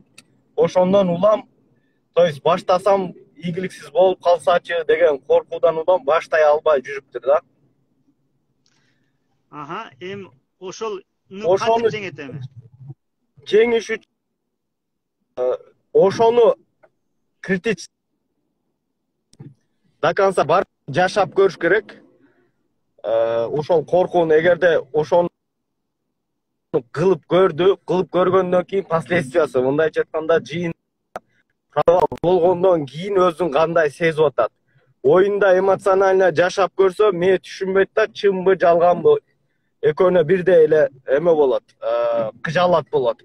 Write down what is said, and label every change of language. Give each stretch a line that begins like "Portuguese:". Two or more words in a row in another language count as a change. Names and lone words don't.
Kyrgyz: Ошондон улам,
Russian: то есть
Kyrgyz: баштасам ийгиликсиз болуп калсачы деген коркуудан улам баштай албай жүрүптүр да. Эми ошону жеңет эми. Жеңиш үчүн ошону
Russian: критически до конца
Kyrgyz: бар жашап көрүш керек. Ошол коркууну эгерде ошону кылып көргөндөн кийин последствиясы, мындайча айтканда жыйын провал болгондон кийин өзүн кандай сезип атат. Оюнда эмоционально жашап көрсө, мен түшүнбөйт да, чынбы жалганбы экөөнө бирдей эле эме болот, кыжаалат болот.